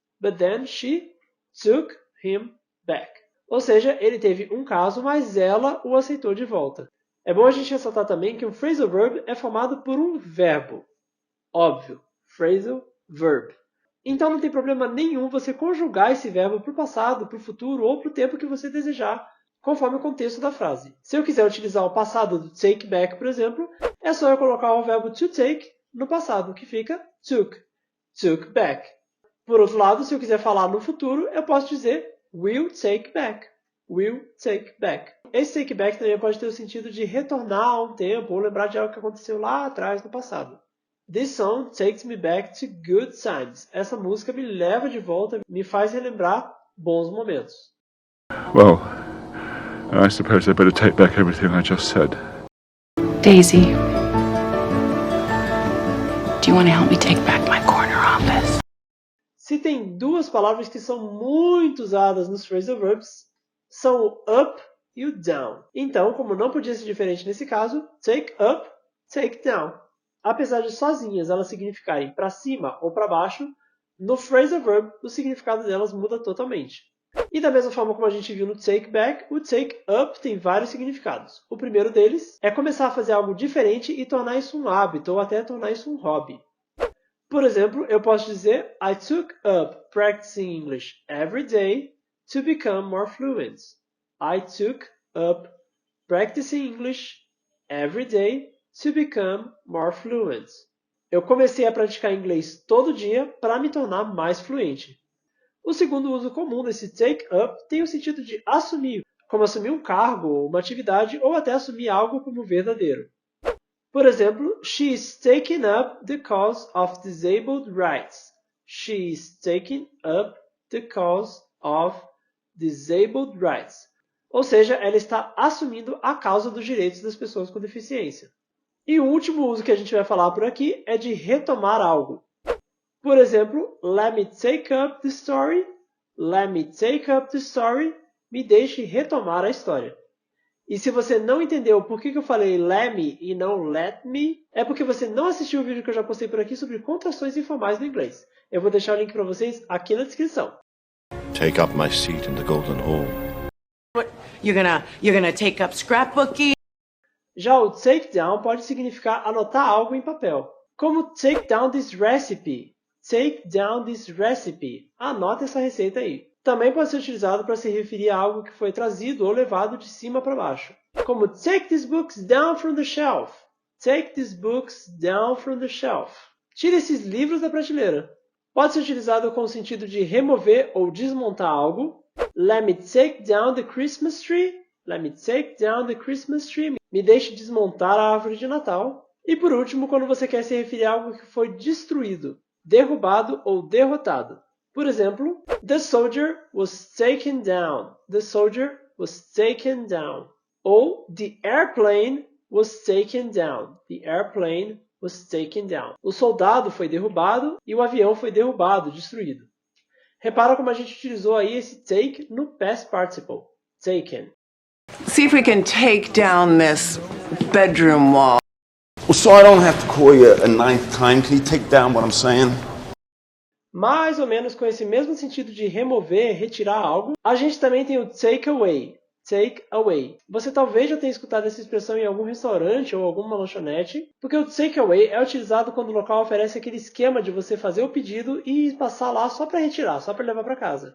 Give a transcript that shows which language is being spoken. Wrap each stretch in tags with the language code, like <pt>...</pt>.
<en>But then she took him back.</en> <pt>Ou seja, ele teve um caso, mas ela o aceitou de volta. É bom a gente ressaltar também que um phrasal verb é formado por um verbo. Óbvio, phrasal verb. Então não tem problema nenhum você conjugar esse verbo para o passado, para o futuro ou para o tempo que você desejar, conforme o contexto da frase. Se eu quiser utilizar o passado do take back, por exemplo, é só eu colocar o verbo to take no passado, que fica took back. Por outro lado, se eu quiser falar no futuro, eu posso dizer will take back. Will take back. Esse take back também pode ter o sentido de retornar a um tempo ou lembrar de algo que aconteceu lá atrás no passado.</pt> <en>This song takes me back to good times.</en> <pt>Essa música me leva de volta, me faz relembrar bons momentos.</pt> <en>Well, I suppose I better take back everything I just said. Daisy, do you want to help me take back my corner office?</en> <pt>Se tem duas palavras que são muito usadas nos phrasal verbs, são o up e o down. Então, como não podia ser diferente nesse caso, take up, take down. Apesar de sozinhas elas significarem para cima ou para baixo, no phrasal verb o significado delas muda totalmente. E da mesma forma como a gente viu no take back, o take up tem vários significados. O primeiro deles é começar a fazer algo diferente e tornar isso um hábito ou até tornar isso um hobby. Por exemplo, eu posso dizer</pt> <en>I took up practicing English every day to become more fluent. I took up practicing English every day to become more fluent.</en> <pt>Eu comecei a praticar inglês todo dia para me tornar mais fluente. O segundo uso comum desse take up tem o sentido de assumir, como assumir um cargo, uma atividade ou até assumir algo como verdadeiro. Por exemplo,</pt> <en>she is taking up the cause of disabled rights. She is taking up the cause of disabled rights.</en> <pt>Ou seja, ela está assumindo a causa dos direitos das pessoas com deficiência. E o último uso que a gente vai falar por aqui é de retomar algo. Por exemplo,</pt> <en>let me take up the story. Let me take up the story.</en> <pt>Me deixe retomar a história. E se você não entendeu por que eu falei let me e não let me, é porque você não assistiu o vídeo que eu já postei por aqui sobre contrações informais no inglês. Eu vou deixar o link para vocês aqui na descrição.</pt> <en>Take up my seat in the Golden Hall. What, you're gonna take up scrapbooking?</en> <pt>Já o take down pode significar anotar algo em papel. Como</pt> <en>take down this recipe. Take down this recipe.</en> <pt>Anota essa receita aí. Também pode ser utilizado para se referir a algo que foi trazido ou levado de cima para baixo.</pt> <en>Como take these books down from the shelf. Take these books down from the shelf.</en> <pt>Tire esses livros da prateleira. Pode ser utilizado com o sentido de remover ou desmontar algo. Let me take down the Christmas tree. Let me take down the Christmas tree. Me deixe desmontar a árvore de Natal. E por último, quando você quer se referir a algo que foi destruído, derrubado ou derrotado. Por exemplo,</pt> <en>the soldier was taken down. The soldier was taken down.</en> <pt>Ou</pt> <en>the airplane was taken down. The airplane was taken down.</en> <pt>O soldado foi derrubado e o avião foi derrubado, destruído. Repara como a gente utilizou aí esse take no past participle. Taken.</pt> <en>See if we can take down this bedroom wall. Well, so I don't have to call you a ninth time. Can you take down what I'm saying?</en> <pt>Mais ou menos com esse mesmo sentido de remover, retirar algo, a gente também tem o take away. Take away. Você talvez já tenha escutado essa expressão em algum restaurante ou alguma lanchonete, porque o take away é utilizado quando o local oferece aquele esquema de você fazer o pedido e passar lá só para retirar, só para levar para casa.</pt>